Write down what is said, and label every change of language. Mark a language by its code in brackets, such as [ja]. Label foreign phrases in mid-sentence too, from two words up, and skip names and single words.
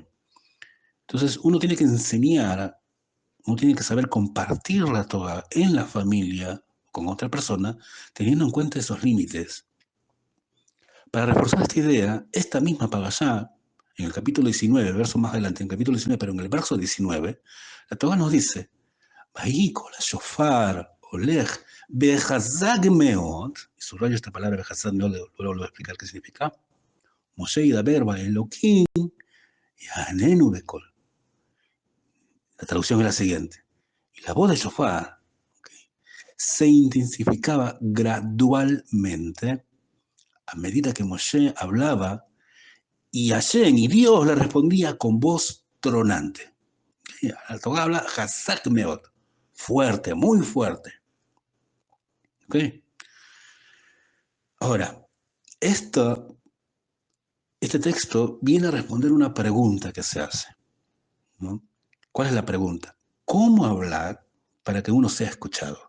[es] Entonces uno tiene que enseñar, uno tiene que saber compartir la Torah en la familia con otra persona, teniendo en cuenta esos límites. Para reforzar esta idea, esta misma parashá, en el capítulo 19, verso más adelante, en el capítulo 19, pero en el verso 19, la Torah nos dice, [he] ויהי קול השופר הולך וחזק מאד, [es] y subrayo esta palabra [he] וחזק מאד, [es] luego lo voy a explicar qué significa, [he] משה ידבר והאלהים יעננו בקול. [es] La traducción es la siguiente. Y la voz de shofar, okay, se intensificaba gradualmente a medida que Moshe hablaba y Hashem y Dios le respondía con voz tronante. Okay, la Torah habla [he] חזק מאד, [es] fuerte, muy fuerte. Okay. Ahora, este texto viene a responder una pregunta que se hace, ¿no? ¿Cuál es la pregunta? ¿Cómo hablar para que uno sea escuchado?